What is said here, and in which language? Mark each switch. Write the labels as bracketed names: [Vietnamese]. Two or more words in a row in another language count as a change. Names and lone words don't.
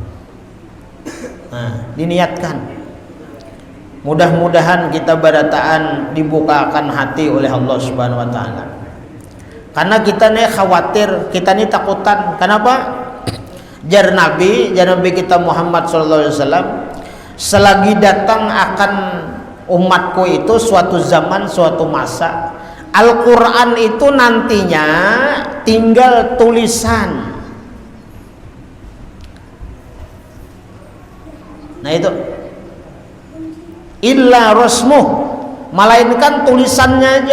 [Indonesian] Nah, diniatkan. Mudah-mudahan kita berataan dibukakan hati oleh Allah [Arabic] سبحانه وتعالى. [Indonesian] Karena kita nih khawatir, kita nih takutan. Kenapa? Jar Nabi kita Muhammad [Arabic] صلى الله عليه وسلم, [Indonesian] selagi datang akan umatku itu suatu zaman, suatu masa, Al-Quran itu nantinya tinggal tulisan. Nah itu [Arabic] إلا رسمه, [Indonesian] melainkan tulisannya aja.